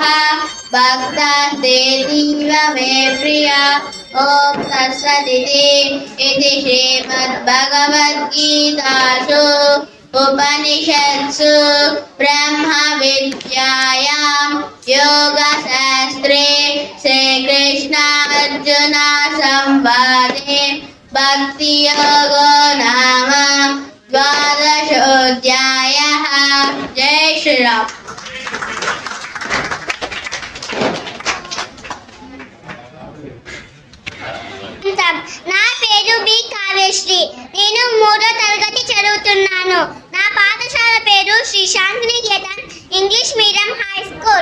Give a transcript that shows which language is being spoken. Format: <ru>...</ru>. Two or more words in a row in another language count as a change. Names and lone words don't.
<sa>भक्तास्तेतीव मे प्रिया ॐ तत्सदिति इति श्रीमद्भगवद्गीतासु उपनिषत्सु ब्रह्मविद्यायां योगशास्त्रे श्रीकृष्णार्जुन संवादे भक्तियोगो नाम द्वादशोऽध्यायः।</sa> <hi>जय श्रीराम।</hi> <te>నా పేరు బి కావ్యశ్రీ. నేను 3వ తరగతి చదువుతున్నాను. నా పాఠశాల పేరు శ్రీ శాంతినికేతన్ ఇంగ్లీష్ మీడియం హై స్కూల్.</te>